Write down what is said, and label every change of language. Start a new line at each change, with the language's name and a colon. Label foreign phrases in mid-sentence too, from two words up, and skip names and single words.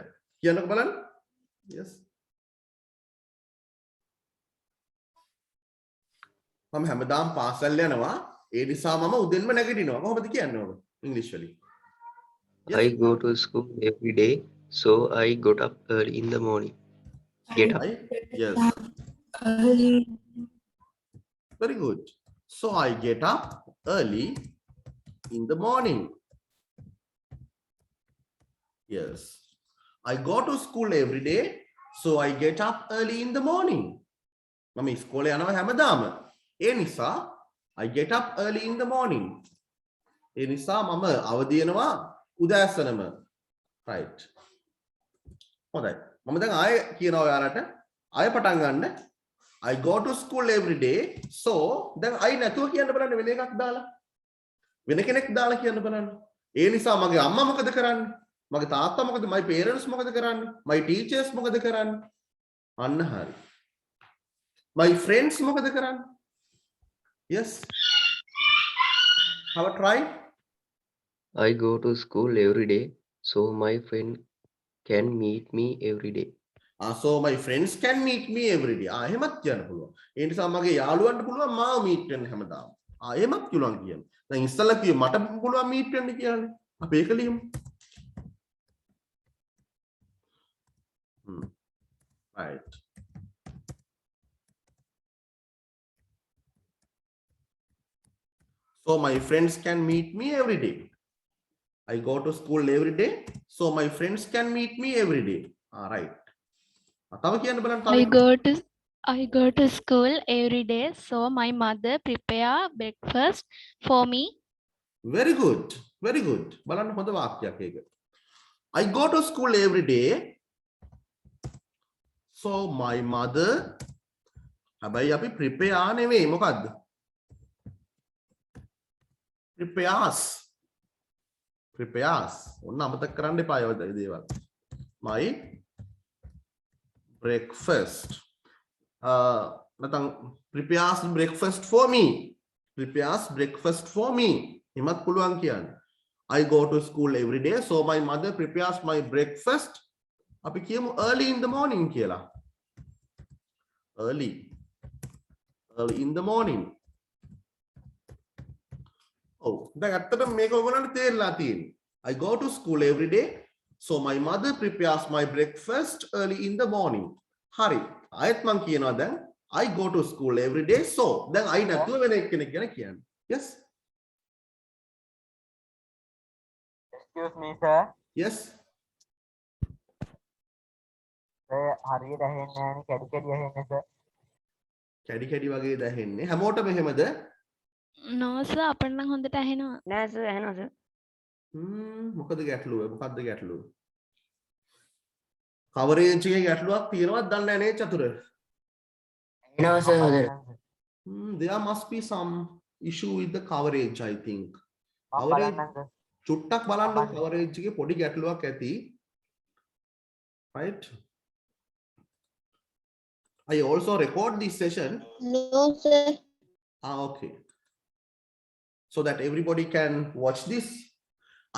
Sinhala: කියන්නකෝ බලන්න. Yes. මම හැමදාම පාසල් යනවා. ඒ නිසා මම උදේන්ම නැගිටිනවා. කොහොමද කියන්නේ ඕක? ඉංග්‍රීසි වලින්.
English: I go to school every day, so I got up early in the morning. Get up. Yes. Early. Very good. So I get up early in the morning. Yes. I go to school every day, so I get up early in the morning.
Sinhala: මම ඉස්කෝලේ යනවා හැමදාම. ඒ නිසා
English: I get up early in the morning.
Sinhala: ඒ නිසා මම අවදි වෙනවා උදෑසනම. Right. හොඳයි. මම දැන් ආයෙ කියනවා ඔයාලට ආයෙ පටන් ගන්න.
English: I go to school every day. So
Sinhala: දැන් I නැතුව කියන්න බලන්න වෙන එකක් දාලා. වෙන කෙනෙක් දාලා කියන්න බලන්න. ඒ නිසා මගේ අම්මා මොකද කරන්නේ? මගේ තාත්තා මොකද?
English: my parents
Sinhala: මොකද කරන්නේ?
English: my teachers
Sinhala: මොකද කරන්නේ? අන්න හරි.
English: my friends
Sinhala: මොකද කරන්නේ?
English: Yes. Have a try. I go to school every day, so my friend can meet me every day. So my friends can meet me every day.
Sinhala: එහෙමත් කියන්න පුළුවන්. ඒ නිසා මගේ යාළුවන්ට පුළුවන් මාව meet වෙන්න හැමදාම. එහෙමත් පුළුවන් කියන්න. දැන් ඉස්සෙල්ලා කිව්වේ මට පුළුවන් meet වෙන්න කියන්නේ. අපි ඒක ලියමු.
English: Right. So my friends can meet me every day. I go to school every day. So my friends can meet me every day. All right.
Sinhala: තව කියන්න බලන්න තව.
English: I go to school every day, so my mother prepare breakfast for me. Very good. Very good.
Sinhala: බලන්න හොඳ වාක්‍යයක් ඒක.
English: I go to school every day. So my mother
Sinhala: හැබැයි අපි
English: prepare
Sinhala: නෙවෙයි මොකද්ද?
English: prepares.
Sinhala: ඔන්න අමතක කරන්න එපා ඔය දේවල්.
English: My breakfast. නැත්නම් prepares breakfast for me. Prepares breakfast for me.
Sinhala: එමත් පුළුවන් කියන්න.
English: I go to school every day, so my mother prepares my breakfast.
Sinhala: අපි කියමු
English: early in the morning කියලා. Early in the morning.
Sinhala: Oh, දැන් ඇත්තටම මේක ඔයගොල්ලන්ට තේරලා තියෙන්නේ.
English: I go to school every day, so my mother prepares my breakfast early in the morning.
Sinhala: හරි. ආයෙත් මම කියනවා දැන්
English: I go to school every day, so
Sinhala: දැන් I නැතුව වෙන කෙනෙක් ගැන කියන්නේ.
English: Yes. Excuse me, sir. Yes.
Sinhala: හරියට ඇහෙන්නේ නැහැ නේ කැඩි ඇහෙන්නේ sir. කැඩි වගේ දැනෙන්නේ. හැමෝටම එහෙමද?
English: No sir,
Sinhala: අපිට නම් හොඳට ඇහෙනවා. නෑ සර් ඇහෙනවා සර්. මොකද ගැටලුව? මොකද්ද ගැටලුව? කවරේජ් එකේ ගැටලුවක් තියෙනවද දන්නේ නැහැ නේ චතුර? ඇහෙනවා සර් හොඳට.
English: There must be some issue with the coverage, I think.
Sinhala: චුට්ටක් බලන්න coverage එකේ පොඩි ගැටලුවක් ඇති.
English: Right? I also record this session. No, sir. Okay. So that everybody can watch this.